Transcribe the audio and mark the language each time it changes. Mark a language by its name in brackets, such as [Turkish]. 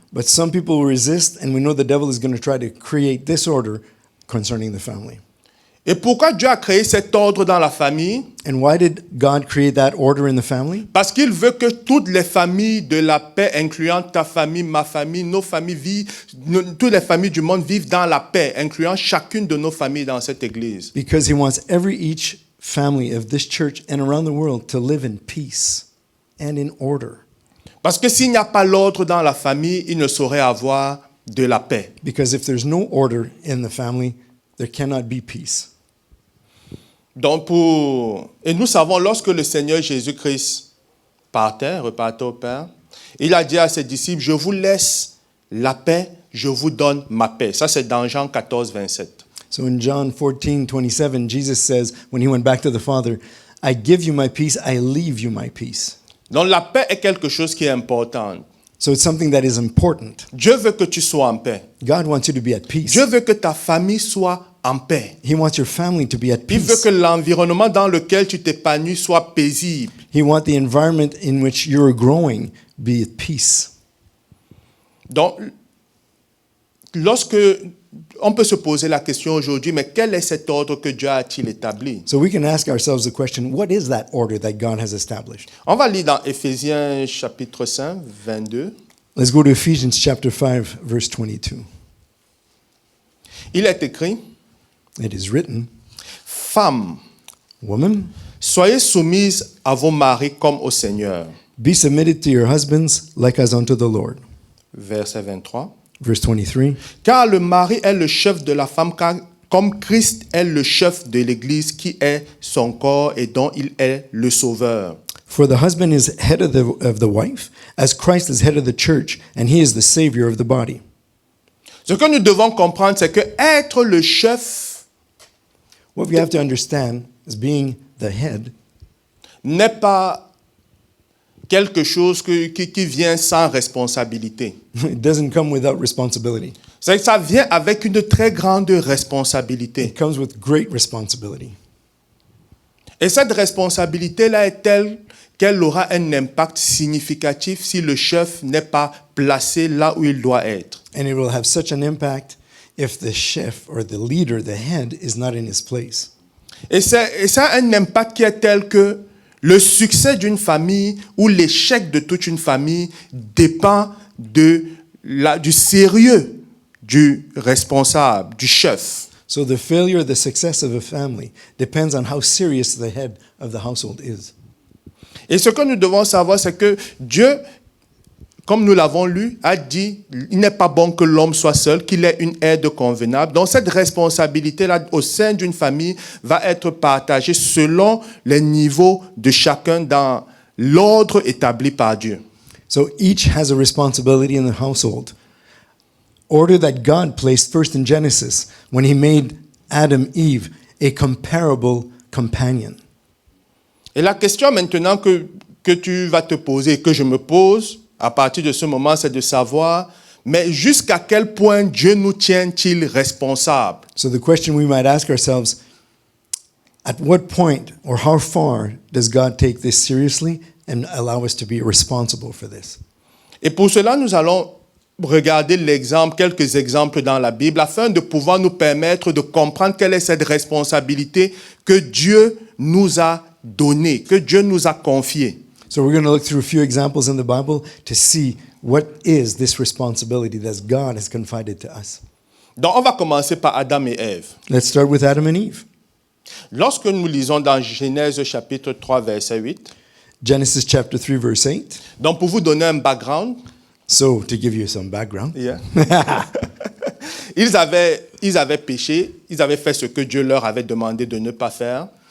[English] But some people resist, and we know the devil is going to try to create this order concerning the family. [French] Et pourquoi Dieu a créé cet ordre dans la famille? [English] And why did God create that order in the family? [French] Parce qu'il veut que toutes les familles de la paix, incluant ta famille, ma famille, nos familles, toutes les familles du monde vivent dans la paix, incluant chacune de nos familles dans cette église. [English] Because he wants each family of this church and around the world to live in peace and in order. [French] Parce que s'il n'y a pas l'ordre dans la famille, il ne saurait avoir de la paix. [English] Because if there's no order in the family, there cannot be peace. [French] Donc et nous savons, lorsque le Seigneur Jésus-Christ partait, repartait au Père, il a dit à ses disciples, je vous laisse la paix, je vous donne ma paix. Ça, c'est dans Jean 14, 27. [English] So in John 14:27, Jesus says, when he went back to the Father, I give you my peace, I leave you my peace. [French] Donc la paix est quelque chose qui est important. [English] So it's something that is important. [French] Dieu veut que tu sois en paix. [English] God wants you to be at peace. [French] Dieu veut que ta famille soit en paix. [English] He wants your family to be at [French] Il veut [English] peace. [French] que l'environnement dans lequel tu t'épanouis soit paisible. [English] He wants the environment in which you're growing be at peace. [French] Donc, lorsque on peut se poser la question aujourd'hui, mais quel est cet ordre que Dieu a-t-il établi? [English] So we can ask ourselves the question, what is that order that God has established? [French] On va lire dans Éphésiens chapitre 5, 22. [English] Let's go to Ephesians chapter 5, verse 22. [French] Il est écrit, [English] It is written, [French] femmes, [English] woman, [French] soyez soumises à vos maris comme au Seigneur. [English] be submitted to your husbands like as unto the Lord. [French] Verset 23. [English] Verse 23. [French] Car le mari est le chef de la femme, comme Christ est le chef de l'Église qui est son corps et dont il est le sauveur. [English] For the husband is head of the wife, as Christ is head of the church, and he is the savior of the body. [French] Ce que nous devons comprendre, c'est que être le chef [English] What we have to understand is being the head [French] n'est pas quelque chose qui vient sans responsabilité. [English] it doesn't come without responsibility. [French] C'est que ça vient avec une très grande responsabilité. [English] It comes with great responsibility. [French] Et cette responsabilité-là est telle qu'elle aura un impact significatif si le chef n'est pas placé là où il doit être. [English] And it will have such an impact if the chef or the leader, the head, is not in his place. [French] Et ça a un impact qui est tel que le succès d'une famille ou l'échec de toute une famille dépend du sérieux du responsable, du chef. [English] So the failure or the success of a family depends on how serious the head of the household is. [French] Et ce que nous devons savoir, c'est que Dieu, comme nous l'avons lu, a dit, il n'est pas bon que l'homme soit seul, qu'il ait une aide convenable. Donc cette responsabilité-là au sein d'une famille va être partagée selon les niveaux de chacun dans l'ordre établi par Dieu. [English] So each has a responsibility in the household. Order that God placed first in Genesis when he made Adam, Eve, a comparable companion. [French] Et la question maintenant que tu vas te poser, que je me pose à partir de ce moment, c'est de savoir, mais jusqu'à quel point Dieu nous tient-il responsables? [English] So the question we might ask ourselves, at what point or how far does God take this seriously and allow us to be responsible for this? [French] Et pour cela, nous allons regarder quelques exemples dans la Bible afin de pouvoir nous permettre de comprendre quelle est cette responsabilité que Dieu nous a donnée, que Dieu nous a confiée. [English] So we're going to look through a few examples in the Bible to see what is this responsibility that God has confided to us. [French] Donc, on va commencer par Adam et Ève. [English] Let's start with Adam and Eve. [French] Lorsque nous lisons dans Genèse chapitre 3, verset 8, [English] Genesis chapter 3, verse 8. [French] donc pour vous donner un background, [English] So to give you some background, [French] ils avaient péché, ils avaient fait ce que Dieu leur avait demandé de ne pas faire.